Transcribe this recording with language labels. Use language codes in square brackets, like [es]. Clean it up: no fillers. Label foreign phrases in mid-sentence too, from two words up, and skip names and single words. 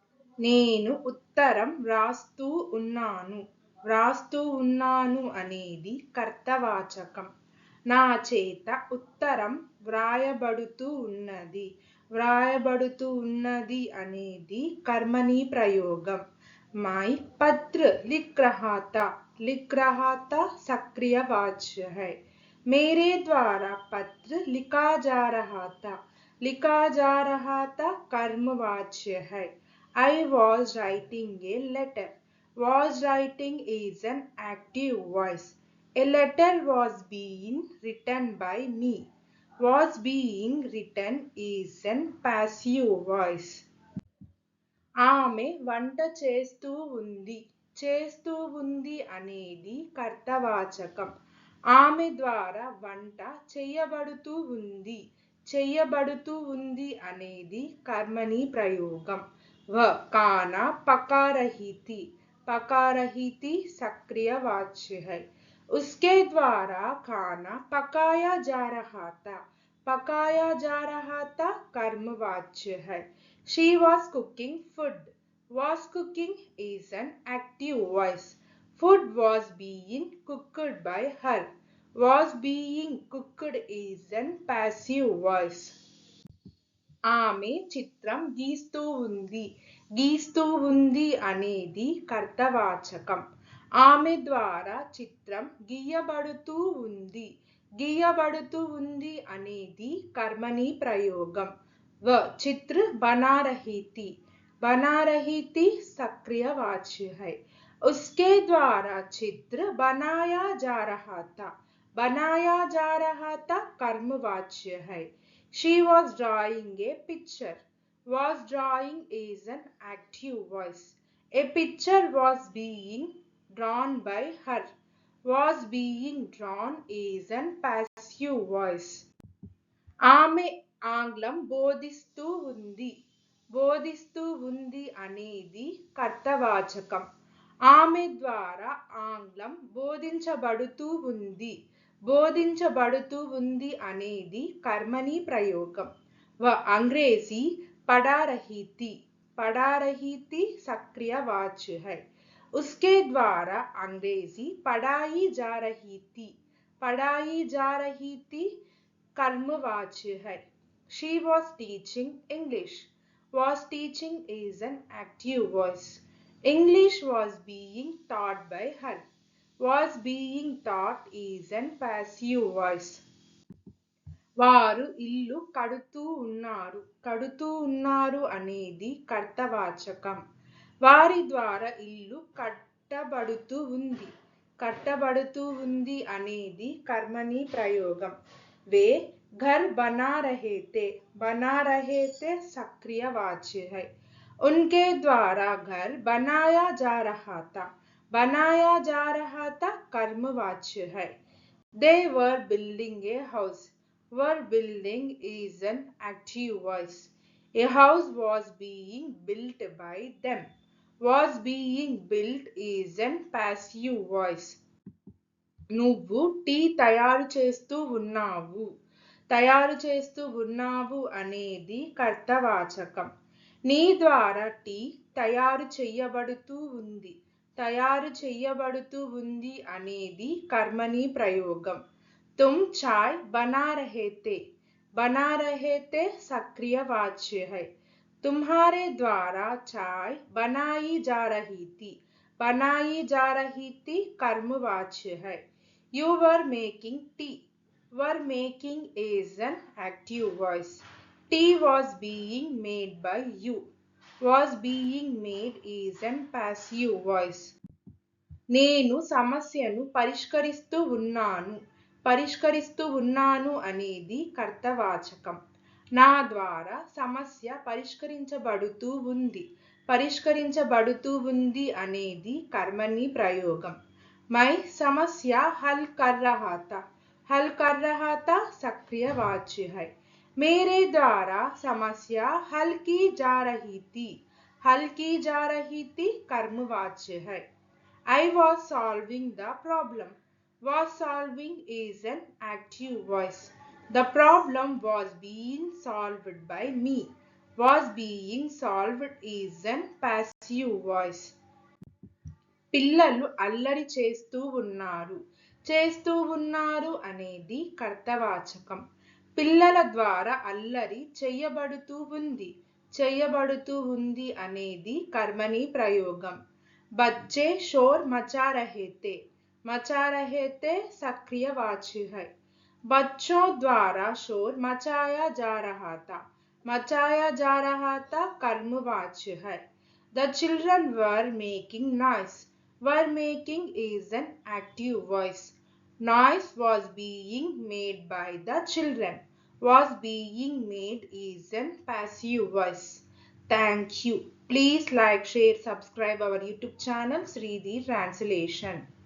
[te] నేను ఉత్తరం వ్రాస్తూ ఉన్నాను. వ్రాస్తూ ఉన్నాను అనేది కర్తవాచకం. నా చేత ఉత్తరం వ్రాయబడుతూ ఉన్నది. వ్రాయబడుతూ ఉన్నది అనేది కర్మణి ప్రయోగం. [hi] मैं पत्र लिख रहा था. लिख रहा था सक्रिय वाच्य है. मेरे द्वारा पत्र लिखा जा रहा था. लिखा जा रहा था कर्मवाच्य है. [en] I was writing a letter. Was writing is an active voice. A letter was being written by me. Was being written is an passive voice. [te] ఆమె వంట చేస్తూ ఉంది. చేస్తూ ఉంది అనేది కర్తవాచకం. ఆమె ద్వారా వంట చేయబడుతూ ఉంది. చేయబడుతూ ఉంది అనేది కర్మణి ప్రయోగం. [hi] खाना पका रही थी. पका रही थी सक्रिय वाच्य है. उसके द्वारा खाना पकाया जा रहा था. पकाया जा रहा था कर्मवाच्य है. [en] She was cooking food. Was cooking is an active voice. Food was being cooked by her. Was being cooked is an passive voice. [te] ఆమె చిత్రం గీస్తూ ఉంది. గీస్తూ ఉంది అనేది కర్తవాచకం. ఆమె ద్వారా చిత్రం గీయబడుతూ ఉంది. గీయబడుతూ ఉంది అనేది కర్మణి ప్రయోగం. [hi] चित्र बना रही थी. बना रही थी सक्रिय वाच्य है. उसके द्वारा चित्र बनाया जा रहा था. बनाया जा रहा था कर्मवाच्य है. [en] She was drawing a picture. Was drawing is an active voice. A picture was being drawn by her. Was being drawn is an passive voice. [te] ఆమె ఆంగ్లం బోధిస్తూ ఉంది. బోధిస్తూ ఉంది అనేది కర్తవాచకం. ఆమె ద్వారా ఆంగ్లం బోధించబడుతూ ఉంది. బోధించబడుతూ ఉంది అనేది కర్మణి ప్రయోగం. [hi] अंग्रेजी पढ़ा रही थी. पढ़ा रही थी सक्रिय वाच्य है. उसके द्वारा अंग्रेजी पढ़ाई जा रही थी. पढ़ाई जा रही थी कर्मवाच्य है. [en] She was teaching English. Was teaching is an active voice. English was being taught by her. Was being taught is an passive voice. [te] వారు ఇల్లు కడుతూ ఉన్నారు. కడుతూ ఉన్నారు అనేది కర్తవాచకం. వారి ద్వారా ఇల్లు కట్టబడుతూ ఉంది. కట్టబడుతూ ఉంది అనేది కర్మణి ప్రయోగం. [hi] वे घर बना रहे थे. बना रहे थे सक्रिय वाच्य है. उनके द्वारा घर बनाया जा रहा था. बनाया जा रहा था कर्मवाच्य है. [en] They were building a house. Were building is an active voice. A house was being built by them. Was being built is an passive voice. [te] నువ్వు టీ తయారు చేస్తూ ఉన్నావు. తయారు చేస్తూ ఉన్నావు అనేది కర్తవాచకం. నీ ద్వారా టీ తయారు చెయ్యబడుతూ ఉంది. తయారు చెయ్యబడుతూ ఉంది అనేది కర్మణి ప్రయోగం. [hi] तुम चाय बना रहे थे. बना रहे थे सक्रिय वाच्य है. तुम्हारे द्वारा चाय बनाई जा रही थी. बनाई जा रही थी कर्मवाच्य है. [en] You were making tea. Were making is an active voice. Tea was being made by you. Was being made is an passive voice. [te] నేను సమస్యను పరిష్కరిస్తూ ఉన్నాను. పరిష్కరిస్తూ ఉన్నాను అనేది కర్తవాచకం. నా ద్వారా సమస్య పరిష్కరించబడుతూ ఉంది. పరిష్కరించబడుతూ ఉంది అనేది కర్మణి ప్రయోగం. [hi] मैं समस्या हल कर रहा था. हल कर रहा था सक्रिय वाच्य है. मेरे द्वारा समस्या हल की जा रही थी. हल की जा रही थी कर्मवाच्य है. [en] I was solving the problem. Was solving is an active voice. The problem was being solved by me. was being solved is an passive voice. [te] పిల్లలు అల్లరి చేస్తూ ఉన్నారు అనేది కర్తవాచకం. పిల్లల ద్వారా అల్లరి చెయ్యబడుతూ ఉంది అనేది కర్మని ప్రయోగం. [hi] बच्चे शोर मचा रहे थे सक्रियवाची है. बच्चों द्वारा शोर मचाया जा रहा था कर्मवाच्य है. [en] The children were making noise. Were making is an active voice. Noise was being made by the children. Was being made is an passive voice. Thank you. Please like, share, subscribe our YouTube channel Sridhi Translation.